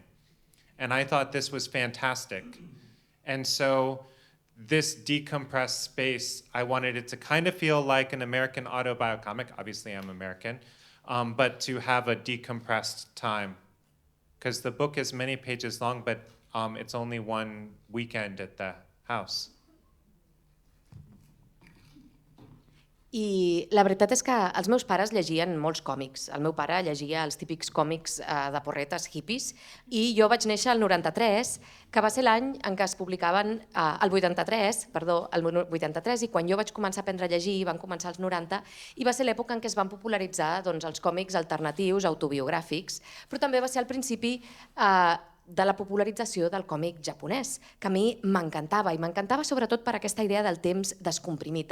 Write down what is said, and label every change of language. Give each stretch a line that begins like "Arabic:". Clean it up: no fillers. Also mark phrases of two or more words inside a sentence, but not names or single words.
English: And I thought this was fantastic. And so this decompressed space, I wanted it to kind of feel like an American autobiocomic. Obviously, I'm American, but to have a decompressed time. Because the book is many pages long, but it's only one weekend at the house.
Catalan: I la veritat és que els meus pares llegien molts còmics. El meu pare llegia els típics còmics de porretes hippies i jo vaig néixer el 93, que va ser l'any en què es publicaven el 83, i quan jo vaig començar a aprendre a llegir van començar els 90 i va ser l'època en què es van popularitzar els còmics alternatius, autobiogràfics, però també va ser al principi de la popularització del còmic japonès, que a mi m'encantava, i m'encantava sobretot per aquesta idea del temps descomprimit.